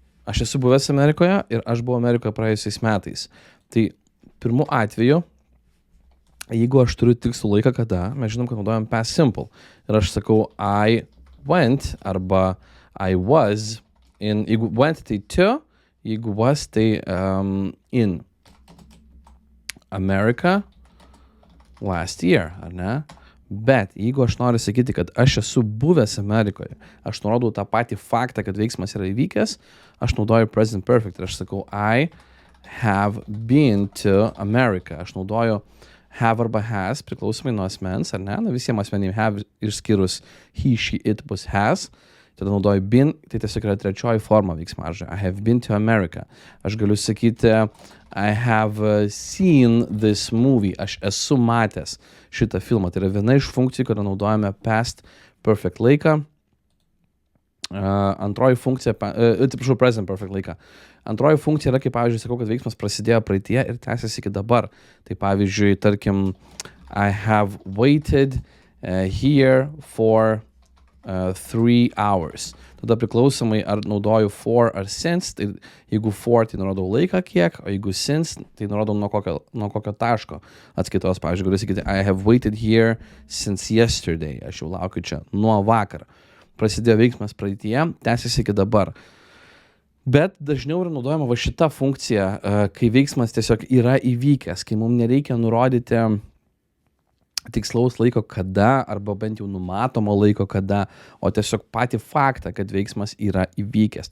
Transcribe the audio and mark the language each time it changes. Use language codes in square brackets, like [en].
[lt] Aš esu buvęs Amerikoje ir aš buvau Amerikoje praėjusiais metais. Tai pirmu atveju, jeigu aš turiu tikslų laiką, kada, mes žinom, kad naudojam past simple. Ir aš sakau [en] I went [lt] arba [en] I was in. [lt] Jeigu went tai to, jeigu was tai [en] in America last year, [lt] ar ne? Bet jeigu aš noriu sakyti, kad aš esu buvęs Amerikoje, aš nurodau tą patį faktą, kad veiksmas yra įvykęs, aš naudoju present perfect ir aš sakau [en] I have been to America. [lt] Aš naudoju have arba has, priklausomai nuo asmens, ar ne? Na, visiems asmenim have išskyrus he, she, it bus has. Tada naudoju been, tai tiesiog yra trečioji forma veiksmažodžio. [en] I have been to America. [lt] Aš galiu sakyti [en] I have seen this movie. [lt] Aš esu matęs šitą filmą. Tai yra viena iš funkcijų, kada naudojame past perfect laiką. Antroji funkcija, present perfect laiką. Antroji funkcija yra, kaip pavyzdžiui, sakau, kad veiksmas prasidėjo praeitie ir tęsiasi iki dabar. Tai pavyzdžiui, tarkim, [en] I have waited here for 3 hours. [lt] Tada priklausomai ar naudoju for ar since, tai jeigu for tai nurodau laiką kiek, o jeigu since tai nurodau nuo kokio taško atskaitos. Pavyzdžiui, galiu sakyti [en] I have waited here since yesterday. [lt] Aš jau laukiu čia nuo vakar. Prasidėjo veiksmas praeitie, tęsiasi iki dabar. Bet dažniau yra naudojama va šita funkcija, kai veiksmas tiesiog yra įvykęs, kai mums nereikia nurodyti tikslaus laiko kada, arba bent jau numatomo laiko kada, o tiesiog patį faktą, kad veiksmas yra įvykęs.